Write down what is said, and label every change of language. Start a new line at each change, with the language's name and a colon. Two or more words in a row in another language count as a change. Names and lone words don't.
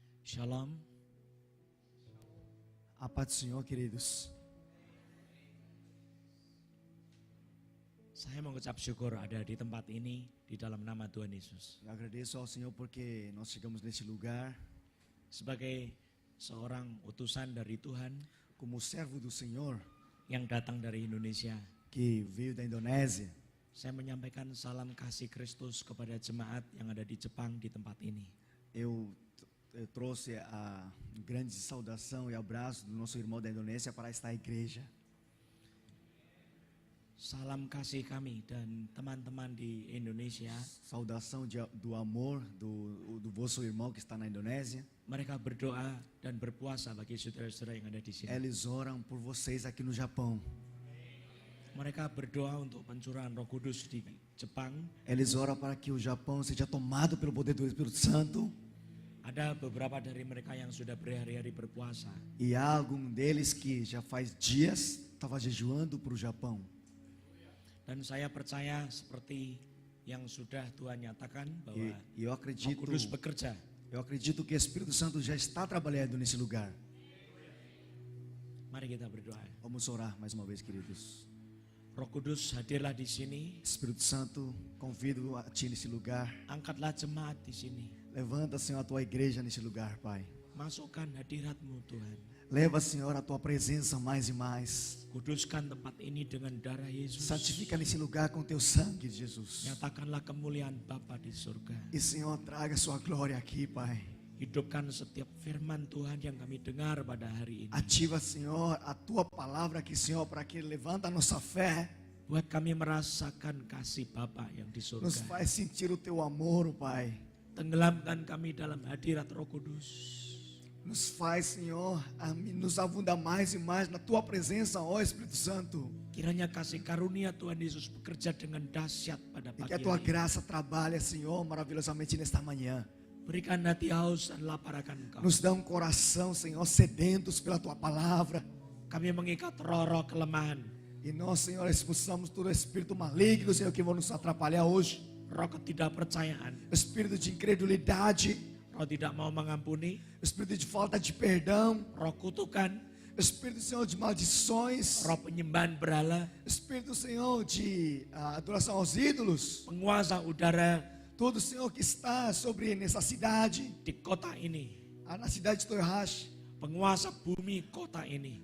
Portuguese: Shalom. A paz do Senhor, queridos.
Indonesian: Saya mengucap syukur ada di tempat ini di dalam nama Tuhan Yesus.
Portuguese: Eu agradeço ao Senhor porque nós chegamos neste lugar
Indonesian: Sebagai seorang utusan dari Tuhan
Portuguese: como servo do Senhor
Indonesian: yang datang dari Indonesia,
Portuguese: que veio da Indonésia.
Indonesian: saya menyampaikan salam kasih Kristus kepada jemaat yang ada di Jepang di tempat ini.
Portuguese: Eu trouxe a grande saudação e abraço do nosso irmão da Indonésia para esta igreja.
Indonesian: Salam kasih kami dan teman-teman di Indonesia.
Portuguese: Saudação do amor do vosso irmão que está na Indonésia.
Indonesian: Mereka berdoa dan berpuasa bagi saudara-saudara yang ada di sini.
Portuguese: Eles oram por vocês aqui no Japão.
Indonesian: Mereka berdoa untuk pencurahan Roh Kudus di Jepang.
Portuguese: Eles oram para que o Japão seja tomado pelo poder do Espírito Santo.
Indonesian: Ada beberapa dari mereka yang sudah berhari-hari berpuasa.
Portuguese: E há algum deles que já faz dias estava jejuando para o Japão.
Indonesian: Dan saya percaya seperti yang sudah Tuhan nyatakan bahwa
Portuguese: E eu
Indonesian: Roh Kudus bekerja.
Portuguese: acredito que o Espírito Santo já está trabalhando nesse lugar.
Indonesian: Mari kita berdoa.
Portuguese: Vamos orar mais uma vez, queridos.
Indonesian: Roh Kudus hadirlah di sini.
Portuguese: Espírito Santo, convido a Ti nesse lugar.
Indonesian: Angkatlah jemaat di sini.
Portuguese: Levanta, Senhor, a Tua igreja nesse lugar, Pai.
Indonesian: Masukkan hadirat-Mu Tuhan.
Portuguese: Leva, Senhor, a Tua presença mais e mais.
Indonesian: Kuduskan tempat ini dengan darah Yesus.
Portuguese: Santifica nesse lugar com Teu sangue, Jesus.
Indonesian: Nyatakanlah kemuliaan Bapa di surga.
Portuguese: E, Senhor, traga Sua glória aqui, Pai.
Indonesian: Hidupkan setiap firman Tuhan yang kami dengar pada hari ini.
Portuguese: Ativa, Senhor, a Tua palavra aqui, Senhor, para que levanta a nossa fé.
Indonesian: Buat kami merasakan kasih Bapa yang di
Portuguese: Nos
Indonesian: surga.
Portuguese: faz sentir o Teu amor, Pai.
Indonesian: Tenggelamkan kami dalam hadirat Roh Kudus.
Portuguese: Nos faz, Senhor, nos afundar mais e mais na Tua presença, ó Espírito Santo.
Indonesian: Kiranya kasih karunia Tuhan Yesus bekerja dengan dahsyat pada
Portuguese: E
Indonesian: pagi
Portuguese: que a Tua
Indonesian: ini.
Portuguese: graça trabalhe, Senhor, maravilhosamente nesta manhã.
Indonesian: Berikan hati haus dan lapar akan Engkau.
Portuguese: Nos dá um coração, Senhor, sedentos pela Tua palavra.
Indonesian: Kami mengikat roh-roh kelemahan,
Portuguese: E nós, Senhor, expulsamos todo espírito maligno, Senhor, que vão nos atrapalhar hoje.
Indonesian: roh ketidakpercayaan,
Portuguese: Espírito de incredulidade,
Indonesian: roh tidak mau mengampuni,
Portuguese: espírito de falta de perdão,
Indonesian: roh kutukan,
Portuguese: espírito, Senhor, de maldições,
Indonesian: roh penyembahan berhala,
Portuguese: espírito, Senhor, de adoração aos ídolos.
Indonesian: penguasa udara
Portuguese: Todo, Senhor, que está sobre nessa cidade,
Indonesian: di kota ini,
Portuguese: na cidade de Toyohashi.
Indonesian: penguasa bumi kota ini,